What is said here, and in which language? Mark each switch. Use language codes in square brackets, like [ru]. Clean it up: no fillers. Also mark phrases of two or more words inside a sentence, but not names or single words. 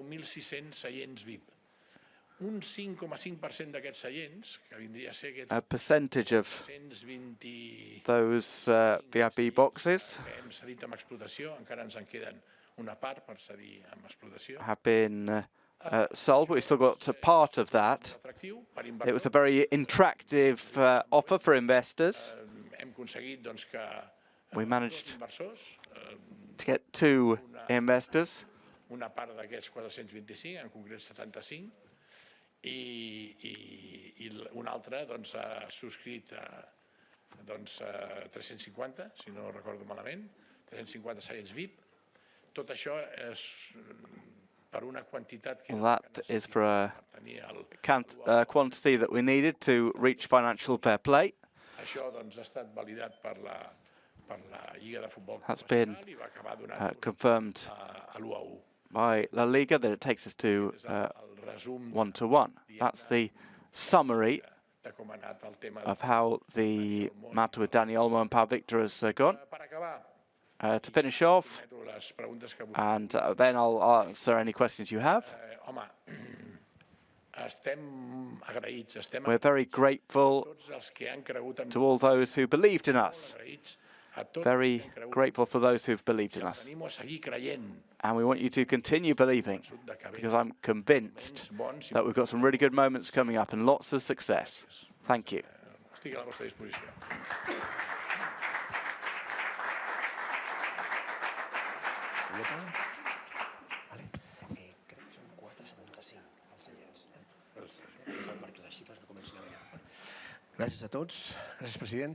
[en] A percentage of those VIP boxes have been sold, but we still got a part of that. It was a very attractive offer for investors. We managed to get 2 investors. [ca] Una part d'aquests 425, en concret 75, I un altre doncs, ha subscrit doncs, 350, si no recordo malament, 350 seients VIP. Tot això és per una quantitat que... [en] That is for a quantity that we needed to reach financial fair play. [ca] Això doncs, ha estat validat per la Lliga de Futbol Professional I va acabar donant confirmed a l'1-1. [en] By La Liga that it takes us to 1-1. That's the summary of how the matter with Dani Olmo and Pau Victor has gone. To finish off, and then I'll answer any questions you have. We're very grateful to all those who believed in us. Very grateful for those who've believed in us. And we want you to continue believing, because I'm convinced that we've got some really good moments coming up and lots of success. Thank you. [ca] Gràcies a tots. Gràcies, president.